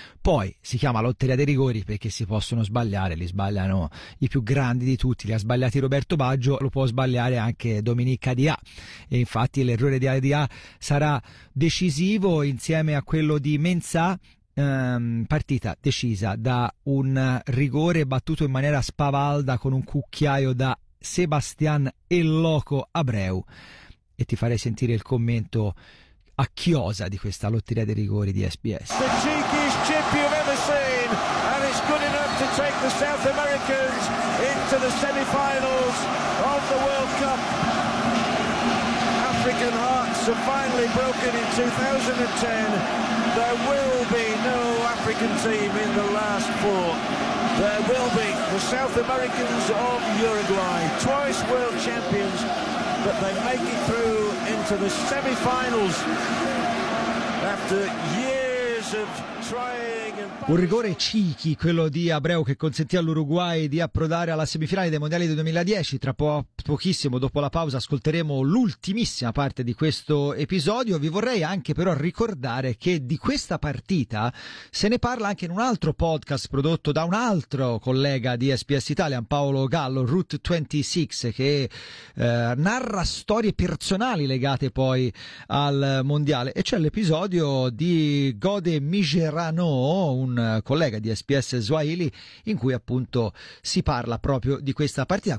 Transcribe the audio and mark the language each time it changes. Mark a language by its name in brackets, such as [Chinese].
[Italian] Poi si chiama lotteria dei rigori perché si possono sbagliare, li sbagliano i più grandi di tutti, li ha sbagliati Roberto Baggio, lo può sbagliare anche Dominique Adia, e infatti l'errore di Adia sarà decisivo insieme a quello di Mensah. Partita decisa da un rigore battuto in maniera spavalda con un cucchiaio da Sebastian Elloco Abreu, e ti farei sentire il commento a chiosa di questa lotteria dei rigori di SBS. [English] The cheekiest chip you've ever seen, and it's good enough to take the South Americans into the semi-finals of the World Cup. African hearts are finally broken in 2010. There will be no African team in the last four. There will be the South Americans of Uruguay, twice world champions. But they make it through into the semifinals after years of trying and... [Italian] Un rigore cheeky, quello di Abreu, che consentì all'Uruguay di approdare alla semifinale dei mondiali del 2010. Tra pochissimo, dopo la pausa, ascolteremo l'ultimissima parte di questo episodio. Vi vorrei anche però ricordare che di questa partita se ne parla anche in un altro podcast prodotto da un altro collega di SBS Italian, Paolo Gallo, Route 26, che narra storie personali legate poi al mondiale, e c'è l'episodio di Gode Migerano, un collega di SBS Swahili, in cui appunto si parla proprio di questa partita.